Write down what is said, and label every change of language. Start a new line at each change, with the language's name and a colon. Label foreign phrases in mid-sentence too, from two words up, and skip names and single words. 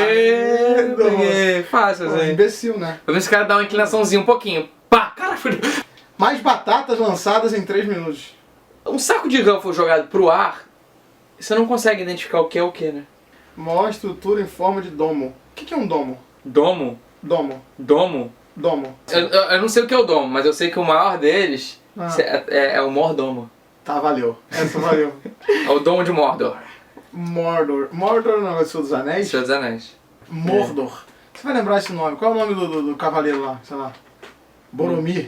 Portuguese: Pá, fácil Pô, assim. imbecil, né? Pra ver se o cara dá uma inclinaçãozinha um pouquinho. Pá, cara, Mais batatas lançadas em 3 minutos. um saco de Ruffles jogado pro ar, você não consegue identificar o que é o que, né? Maior estrutura em forma de domo. O que é um domo? Domo? Domo. Domo? Domo. Eu não sei o que é o domo, mas eu sei que o maior deles é o Mordomo. Tá, valeu. Essa valeu. É o domo de Mordor. Mordor. Mordor não é o Senhor dos Anéis? Senhor dos Anéis. Mordor. Você vai lembrar esse nome? Qual é o nome do cavaleiro lá? Sei lá. Boromir.